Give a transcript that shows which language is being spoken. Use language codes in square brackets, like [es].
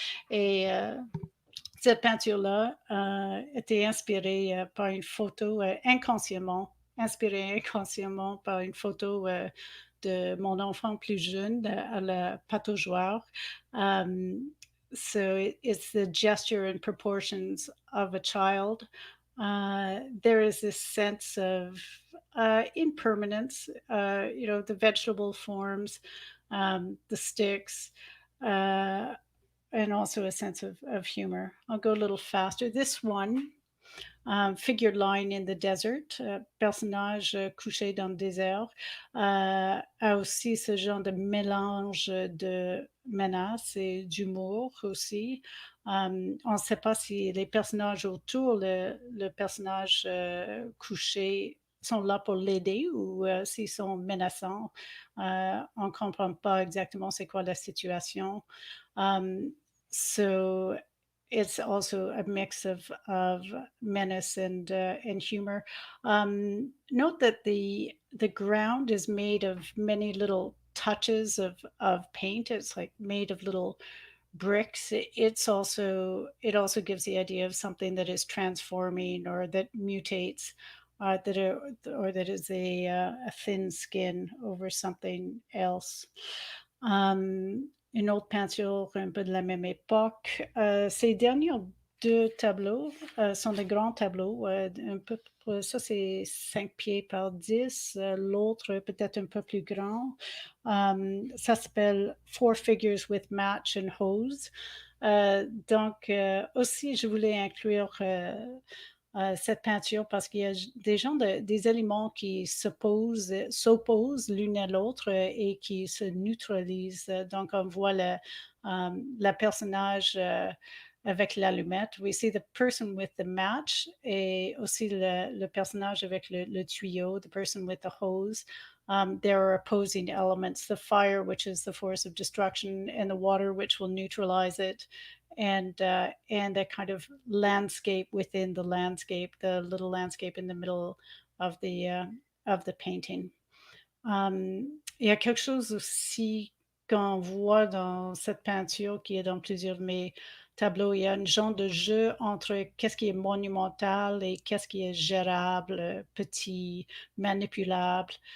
[fr] Et cette peinture-là était inspirée par une photo inspirée inconsciemment par une photo de mon enfant plus jeune à la pataugeoire. [en] So it's the gesture and proportions of a child. There is this sense of impermanence, the vegetable forms, the sticks, uh, and also a sense of humor. I'll go a little faster. This one, [fr] figure line in the desert, personnage couché dans le désert, a aussi ce genre de mélange de menace et d'humour aussi. On ne sait pas si les personnages autour, le personnage couché, sont là pour l'aider ou s'ils sont menaçants. On ne comprend pas exactement c'est quoi la situation. [en] So it's also a mix of menace and humor. Note that the ground is made of many little touches of paint. It's like made of little bricks. It also gives the idea of something that is transforming or that mutates. That is a thin skin over something else. [fr] Une autre peinture un peu de la même époque. Ces derniers deux tableaux sont des grands tableaux, un peu, ça c'est 5 pieds par 10, l'autre peut-être un peu plus grand. Ça s'appelle Four Figures with Match and Hose. Donc, aussi, je voulais inclure cette peinture parce qu'il y a des éléments qui s'opposent l'une à l'autre et qui se neutralisent. Donc, on voit la personnage avec l'allumette. [en] We see the person with the match [fr] et aussi le personnage avec le tuyau, [en] the person with the hose. There are opposing elements, the fire, which is the force of destruction, and the water, which will neutralize it, and a kind of landscape within the landscape, the little landscape in the middle of the painting. [fr] Il y a quelque chose aussi qu'on voit dans cette peinture qui est dans plusieurs de mes tableaux. Il y a un genre de jeu entre qu'est-ce qui est monumental et qu'est-ce qui est gérable, petit, manipulable.